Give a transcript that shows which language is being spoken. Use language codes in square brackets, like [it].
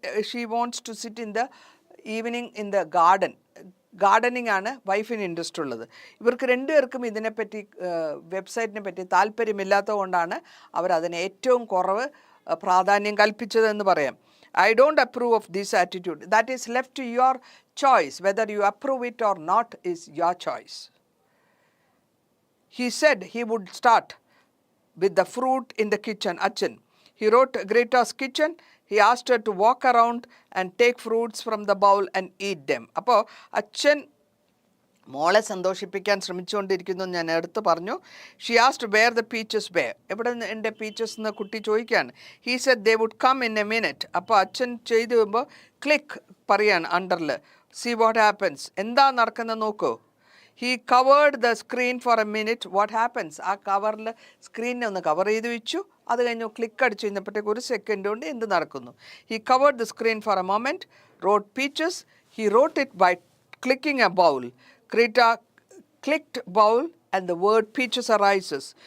[en] she wants to sit in the evening in the gardening [ml] ആണ് വൈഫിന് interest ഉള്ളത്. ഇവർക്ക് രണ്ടുപേർക്കും ഇതിനെപ്പറ്റി വെബ്സൈറ്റിനെ പറ്റി താല്പര്യമില്ലാത്തത് കൊണ്ടാണ് അവരതിന് ഏറ്റവും കുറവ് പ്രാധാന്യം കൽപ്പിച്ചതെന്ന് പറയാം. [en] I don't approve of this attitude. That is left to your choice. Whether you approve it or not is your choice. He said he would start with the fruit in the kitchen. Achan. He wrote Greta's kitchen. He asked her to walk around and take fruits from the bowl and eat them. [ml] അപ്പോൾ അച്ഛൻ മോളെ സന്തോഷിപ്പിക്കാൻ ശ്രമിച്ചുകൊണ്ടിരിക്കുന്നു ഞാൻ എടുത്ത് പറഞ്ഞു. [en] she asked where the peaches were, [ml] എവിടെ എൻ്റെ peaches എന്ന് കുട്ടി ചോദിക്കുകയാണ്. [en] He said they would come in a minute. [ml] അപ്പോൾ അച്ഛൻ ചെയ്തു വരുമ്പോൾ ക്ലിക്ക് പറയാണ് അണ്ടറിൽ. [en] see what happens, [ml] എന്താ നടക്കുന്നത് നോക്കൂ. [en] He covered the screen for a minute. What happens? [ml] ആ കവറിൽ സ്ക്രീനിനെ ഒന്ന് കവർ ചെയ്ത് വെച്ചു. അത് കഴിഞ്ഞ് ക്ലിക്ക് അടിച്ചു കഴിഞ്ഞപ്പോഴത്തേക്ക് ഒരു സെക്കൻഡ് കൊണ്ട് എന്ത് നടക്കുന്നു? [en] He covered the screen for a moment, wrote peaches. He wrote it by clicking a bowl. Greta clicked bowl and the word peaches arises.